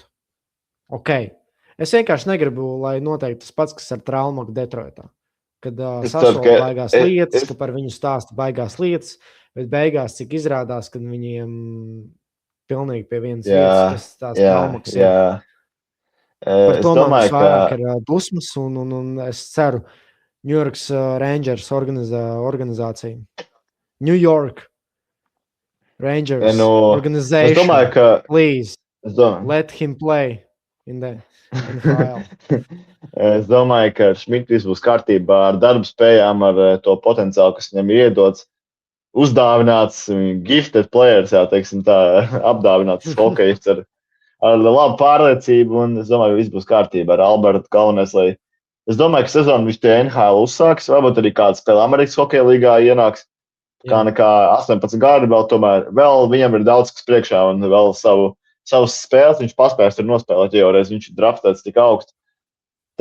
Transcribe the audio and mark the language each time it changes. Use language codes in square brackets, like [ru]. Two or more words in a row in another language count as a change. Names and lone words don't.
[lv] Es vienkārši negribu, lai noteikti tas pats, kas ar Traumāku Detroitā. Kad sasola baigās lietas, ka par viņu stāsta baigās lietas, bet beigās, cik izrādās, kad viņiem pilnīgi pie vienas vietas, kas tās Traumaks ir. Par to man vairāk ir dusmas, un es ceru, New York Rangers organizācija. [en] New York Rangers organization, please, let him play in the NFL. [lv] Es domāju, ka ar Šmitu viss būs kārtībā ar darba spējām, ar to potenciālu, kas viņam ir iedots, uzdāvināts, gifted players, teiksim tā, apdāvināts hokejists ar labu pārliecību, un es domāju, ka viss būs kārtībā ar Albertu galvenais, lai es domāju, ka sezonu viņš pie NHL uzsāks, varbūt arī kāds spēle Amerikas hokeja līgā ienāks, kā nekā 18 gadi, vēl viņam ir daudz kas priekšā un vēl savas spēles viņš paspējas tur nospēlēt, jo reiz viņš ir draftēts tik augstu.